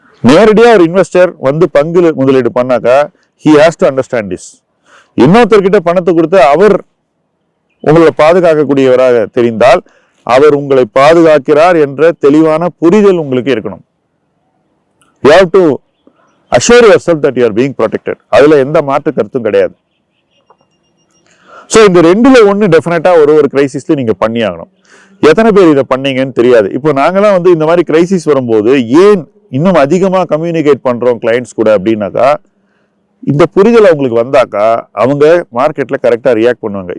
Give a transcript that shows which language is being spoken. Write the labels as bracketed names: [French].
[Tamil] நேரடியா ஒரு இன்வெஸ்டர் வந்து பங்கு முதலீடு பண்ணாக்கா [English] he has to understand this. [Tamil] இன்னொருத்தர்கிட்ட பணத்தை கொடுத்து அவர் உங்களை பாதுகாக்கக்கூடியவராக தெரிந்தால் அவர் உங்களை பாதுகாக்கிறார் என்ற தெளிவான புரிதல் உங்களுக்கு இருக்கணும். [English] You have to assure yourself that you are being protected. [Tamil] அதுல எந்த மாற்று கருத்தும் கிடையாது. சோ இந்த ரெண்டுல ஒண்ணு டெஃபினட்டா ஒரு கிரைசிஸ்ல நீங்க பண்ணி ஆகணும். எத்தனை பேர் இதை பண்ணீங்கன்னு தெரியாது. இப்போ நாங்கெல்லாம் வந்து இந்த மாதிரி கிரைசிஸ் வரும்போது ஏன் இன்னும் அதிகமா கம்யூனிகேட் பண்றோம் கிளைண்ட்ஸ் கூட அப்படின்னாக்கா, இந்த புரிதல் அவங்களுக்கு வந்தாக்கா அவங்க மார்க்கெட்ல கரெக்டா ரியாக்ட் பண்ணுவாங்க.